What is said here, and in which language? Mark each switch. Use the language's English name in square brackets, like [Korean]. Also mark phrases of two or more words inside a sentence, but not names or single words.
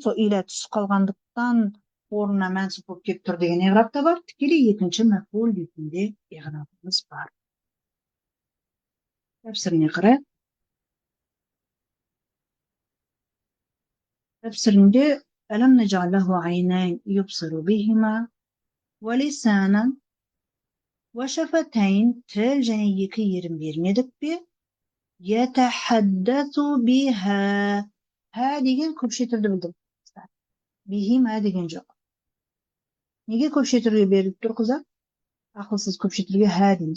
[Kazakh] Сол иля түсіп қалғандықтан орнына мәнсуб болып келіп тұр деген иғраб та бар. Тікелей екінші мәфғул ретінде иғрабымыз бар. Тәпсіріне қарайық. Тәпсірінде [Arabic] ألم نجعل له عينين يبصر بهما ولسانا وشفتين [Kazakh] тіл және екі ерін бермедік пе? [Arabic] يتحدث بها. [Kazakh] Ха деген көпше тілді білдіреді. Бихима деген жоқ. Неге көпшетірге беріліп тұр қыздар? Ақылсыз көпшетірге хә дейміз.